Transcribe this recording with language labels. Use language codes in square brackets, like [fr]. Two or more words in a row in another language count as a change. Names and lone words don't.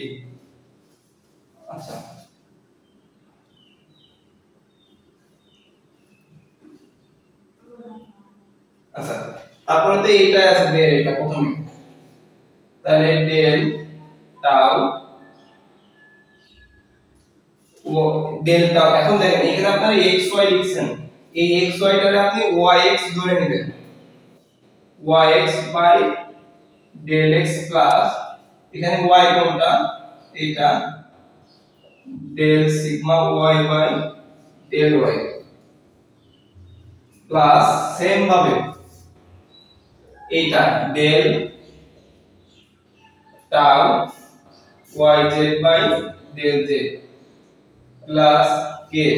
[bn] আচ্ছা আচ্ছা তারপরে তো এইটা আছে del এটা প্রথমে তাহলে [en] del tau [bn] ও [en] del tau। [bn] এখন দেখেন এখানে আপনারা x y লিখছেন, এই x y টাকে আপনি yx ধরে নেবেন [en] yx by del x plus [bn] এখানে y কোনটা এটা [en] del sigma y by del y plus same [bn] ভাবে এইটা [en] del tau yz by del z প্লাস k